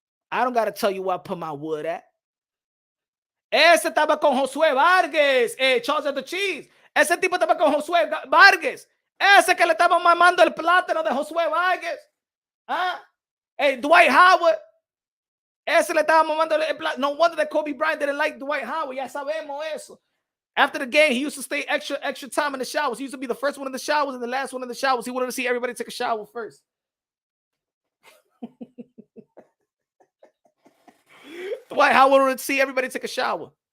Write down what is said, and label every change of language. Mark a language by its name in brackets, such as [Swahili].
[English] I don't gotta tell you where I put my wood at. [Spanish] Ese estaba con Josué Vargas, Charles of the Cheese. Ese tipo estaba con Josué Vargas. Ese que le estaba mamando el plátano de Josué Vargas. ¿Ah? Dwight Howard. Ese le estaba mamando el plátano. [English] No wonder that Kobe Bryant didn't like Dwight Howard. [Spanish] Ya sabemos eso. [English] After the game, he used to stay extra time in the showers. He used to be the first one in the showers and the last one in the showers. He wanted to see everybody take a shower first. Dwight Howard wanted to see everybody take a shower.